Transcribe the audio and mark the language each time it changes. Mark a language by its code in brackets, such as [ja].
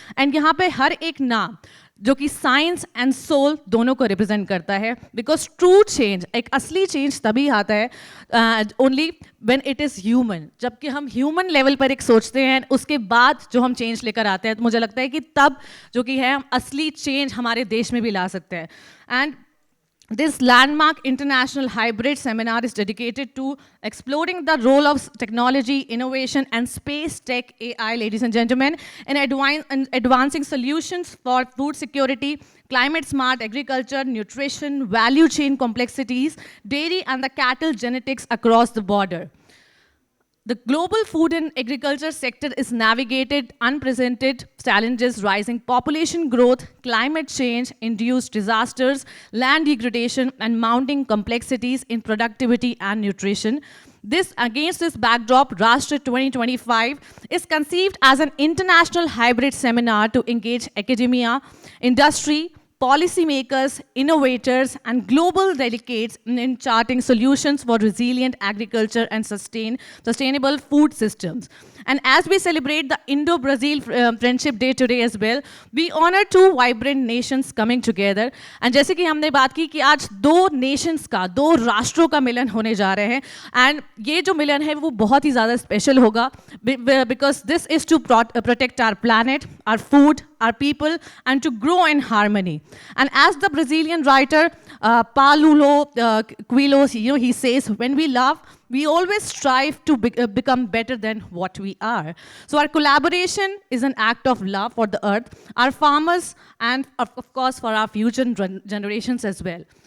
[hi] And यहाँ पे हर एक नाम जो कि साइंस एंड सोल दोनों को रिप्रेजेंट करता है, बिकॉज ट्रू चेंज, एक असली चेंज तभी आता है [en] Only when it is human. [hi] जबकि हम ह्यूमन लेवल पर एक सोचते हैं, उसके बाद जो हम चेंज लेकर आते हैं, तो मुझे लगता है कि तब जो कि है हम असली चेंज हमारे देश में भी ला सकते हैं। [en] And this landmark international hybrid seminar is dedicated to exploring the role of technology, innovation, and space tech AI, ladies and gentlemen, in advancing solutions for food security, climate-smart agriculture, nutrition, value chain complexities, dairy and the cattle genetics across the border. The global food and agriculture sector is navigated unprecedented challenges: rising population growth, climate change, induced disasters, land degradation, and mounting complexities in productivity and nutrition. Against this backdrop, RASHTRA 2025 is conceived as an international hybrid seminar to engage academia, industry, policymakers, innovators, and global delegates in charting solutions for resilient agriculture and sustainable food systems. And as we celebrate the Indo-Brazil Friendship Day today as well, we honor two vibrant nations coming together. [hi] And जैसे कि हमने बात की कि आज दो nations का, दो राष्ट्रों का मिलन होने जा रहे हैं, and ये जो मिलन है वो बहुत ही ज़्यादा special होगा, [en] because this is to protect our planet, our food, our people, and to grow in harmony. And as the Brazilian writer Paulo Coelho, he says, when we love, we always strive to become better than what we are. So our collaboration is an act of love for the earth, our farmers, and of course for our future generations as well.